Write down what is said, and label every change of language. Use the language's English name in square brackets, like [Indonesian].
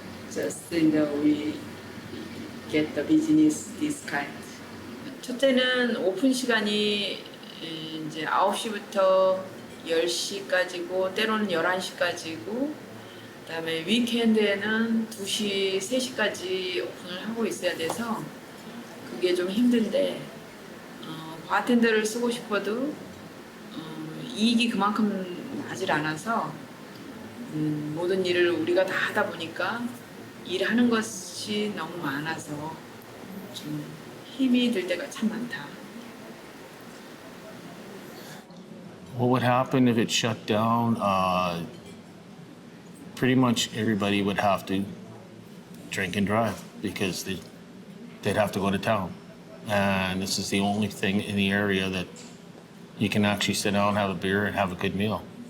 [English] Just we get the business this kind. [Korean] 첫째는 오픈 시간이 이제 9시부터 10시까지고 때로는 11시까지고 그다음에 위켄드에는 2시, 3시까지 오픈을 하고 있어야 돼서 그게 좀 힘든데 바텐더를 쓰고 싶어도 이익이 그만큼 나질 않아서 모든 일을 우리가 다 하다 보니까 일하는 것이 너무 많아서 좀 힘이 들 때가 참 많다. [English] What would happen if it shut down? Pretty much everybody would have to drink and drive because they'd have to go to town. And this is the only thing in the area that you can actually sit down, have a beer, and have a good meal.